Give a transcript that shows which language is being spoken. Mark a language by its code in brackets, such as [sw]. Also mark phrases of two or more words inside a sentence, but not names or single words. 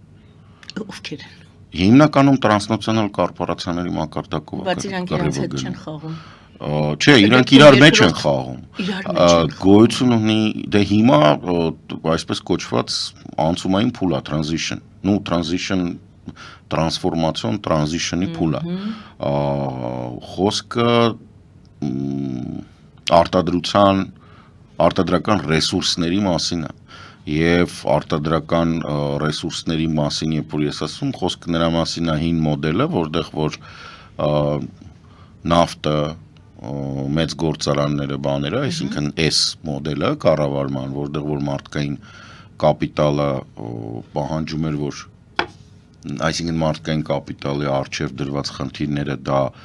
[hy] Ովքեր են։ Հիմնականում տրանսնացիոնալ կորպորացիաների մակարդակով բայց իրանք իրենց հետ չեն խաղում։ Չէ, իրանք իրար մեջ են խաղում։ Գոյություն ունի, դե հիմա այսպես կոչված անցումային փուլ է, transition, նու [en] transition transformation transition- [hy] ի փուլ է։ Խոսքը արտադրական ռեսուրսների մասին է եւ արտադրական ռեսուրսների մասին, երբ որ ես ասում, խոսքը նրա մասին է հին մոդելը, որտեղ որ նավթը, մեծ գործարանները, բաները, այսինքն S մոդելը կառավարման, որտեղ որ մարդկային կապիտալը պահանջում էր, որ այսինքն մարդկային կապիտալի առջև դրված խնդիրները դա